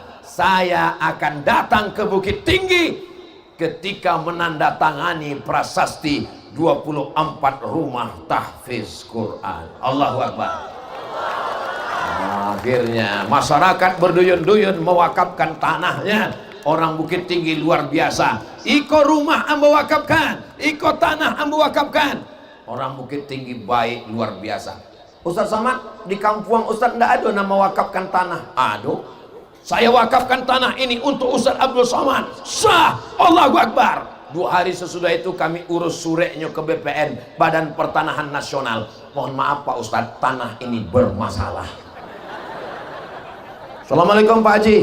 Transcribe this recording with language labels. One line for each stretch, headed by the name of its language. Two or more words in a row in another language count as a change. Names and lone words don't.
Indonesian: Saya akan datang ke Bukit Tinggi ketika menandatangani prasasti 24 rumah tahfiz Quran.
Arabic: الله أكبر.
Indonesian: Akhirnya masyarakat berduyun-duyun mewakafkan tanahnya. Orang Bukit Tinggi luar biasa.
Minangkabau: Iko rumah ambo wakafkan, iko tanah ambo wakafkan.
Indonesian: Orang Bukit Tinggi baik luar biasa. Ustaz Somad, di kampung Ustaz ndak ada nama wakafkan tanah. Aduh, saya wakafkan tanah ini untuk Ustaz Abdul Somad. Sah,
Arabic: الله أكبر.
Indonesian: 2 hari sesudah itu kami urus sureknya ke BPN, Badan Pertanahan Nasional. Mohon maaf Pak Ustaz, tanah ini bermasalah. Assalamualaikum Pak Haji.